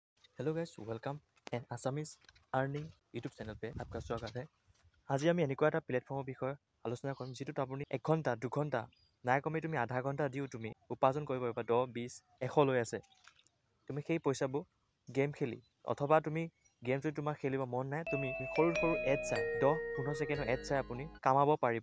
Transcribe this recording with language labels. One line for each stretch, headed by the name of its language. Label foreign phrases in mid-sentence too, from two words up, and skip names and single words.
English: hello guys, welcome an Assamese earning YouTube channel
Hindi: पे आपका स्वागत है।
Assamese: আজি আমি এনেকুৱা এটা প্লেটফৰ্মৰ বিষয়ে আলোচনা কৰিম যিটোত আপুনি 1 ঘণ্টা 2 ঘণ্টা নাই কমে তুমি আধা ঘণ্টা দিও তুমি উপাৰ্জন কৰিব পাৰিবা। 10 20 100 লৈ আছে। তুমি সেই পইচাবোৰ গেম খেলি অথবা তুমি গেম যদি তোমাৰ খেলিব মন নাই তুমি সৰু সৰু এড চাই 10 15 সেকেন্ডৰ এড চাই আপুনি কামাব পাৰিব।